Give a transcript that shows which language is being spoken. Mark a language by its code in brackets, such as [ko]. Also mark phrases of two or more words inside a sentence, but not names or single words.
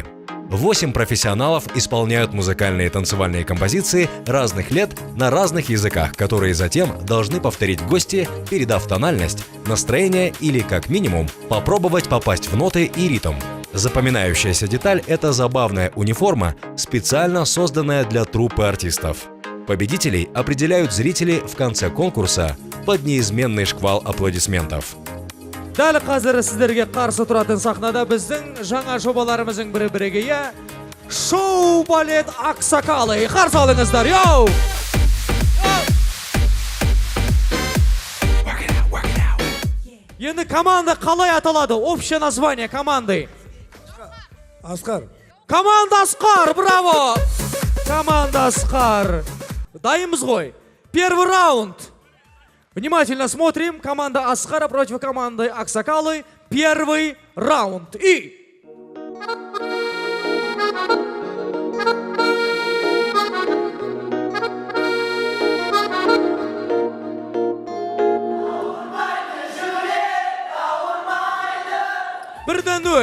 [ru] 8 профессионалов исполняют музыкальные и танцевальные композиции разных лет на разных языках, которые затем должны повторить гости, передав тональность, настроение или, как минимум, попробовать попасть в ноты и ритм. Запоминающаяся деталь – это забавная униформа, специально созданная для труппы артистов. Победителей определяют зрители в конце конкурса под неизменный шквал аплодисментов. [kk] Дәл қазір сіздерге қарсы тұратын сахнада біздің жаңа жобаларымыздың бірі бірегейі шоу балет Аксакалы. Қарсы алыңыздар, йоу! Енді команда қалай аталады? [ru] Общее название команды. Асқар. Команда Асқар, браво! Команда Асқар. [kk] Дайынбыз ғой. [ru] Первый раунд. Внимательно смотрим. Команда Асқара против команды Аксакалы. Первый раунд. И... [kk] Бірден нөл.